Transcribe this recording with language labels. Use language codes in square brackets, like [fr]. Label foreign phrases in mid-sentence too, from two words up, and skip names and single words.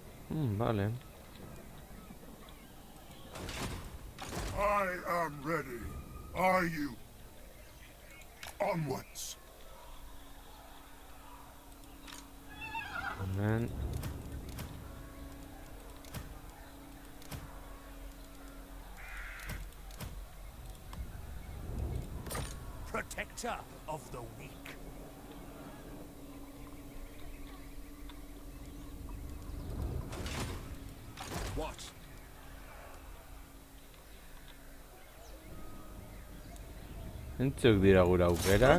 [eu] Vale. [en] I am ready. Are you? Onwards. [eu] Hemen. [en] Protector of the weak. What? [eu] Entzuk dira gure [en] No [eu] aukerak.